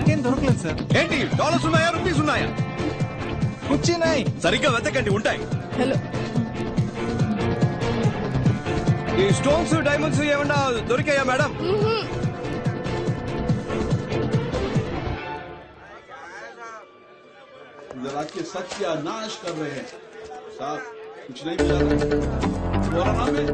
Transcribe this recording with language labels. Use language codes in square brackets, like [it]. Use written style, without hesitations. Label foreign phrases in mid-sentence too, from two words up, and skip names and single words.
[te] దొరకలేదు సార్. ఏంటి డాలర్స్ ఉన్నాయా రూపీస్ ఉన్నాయా? వచ్చినాయి. సరిగ్గా వెతకండి, ఉంటాయి. హలో, ఈ [en] stones diamonds [te] ఏమన్నా దొరికాయా మేడం? [hi] जरा के सत्यानाश कर रहे हैं साहब, कुछ नहीं मिला तुम्हारा नाम है?